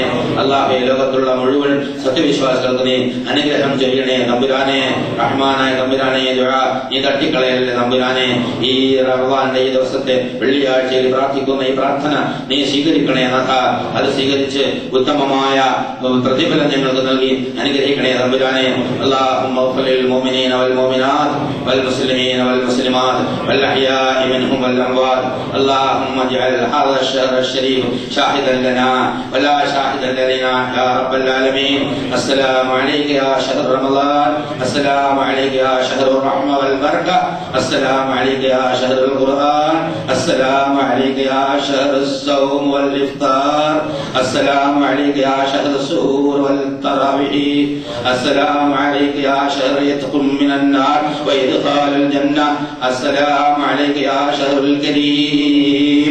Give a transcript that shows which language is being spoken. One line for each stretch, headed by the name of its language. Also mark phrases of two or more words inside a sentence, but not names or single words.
Malayalam: അല്ലാഹുവേ, ലോകത്തുള്ള മുഴുവൻ സത്യവിശ്വാസികൾക്ക് നീ അനുഗ്രഹം ചെയ്യണേ തമ്പുരാനെ. റഹ്മാനായ തമ്പുരാനെ, ദുആ നീ തട്ടിക്കളയല്ലേ തമ്പുരാനെ. ഈ റമദാന്റെ ഈ ദിവസത്തെ വെള്ളിയാഴ്ചയിൽ പ്രാർത്ഥിക്കുന്ന ഈ പ്രാർത്ഥന നീ സ്വീകരിക്കണേ നാഥ. അത് സ്വീകരിച്ച് ഉത്തമമായ പ്രതിഫലം ഞങ്ങൾക്ക് നൽകി അനുഗ്രഹിക്കണേ തമ്പുരാനെ.
Arabic: اللهم اغفر للمؤمنين والمؤمنات والمسلمين والمسلمات والأحياء منهم والأموات. اللهم اجعل هذا الشهر الشريف شاهدا لنا ولا شاهدا لنا يا رب العالمين. السلام عليك يا شهر رمضان، السلام عليك يا شهر الرحمة والبركة، السلام عليك يا شهر القرآن، السلام عليك يا شهر الصوم والإفطار، السلام عليك يا شهر السحور والتراويح، السلام عليك يا شهر يتق من النار وإدخال الجنة، السلام عليك يا شهر الكريم.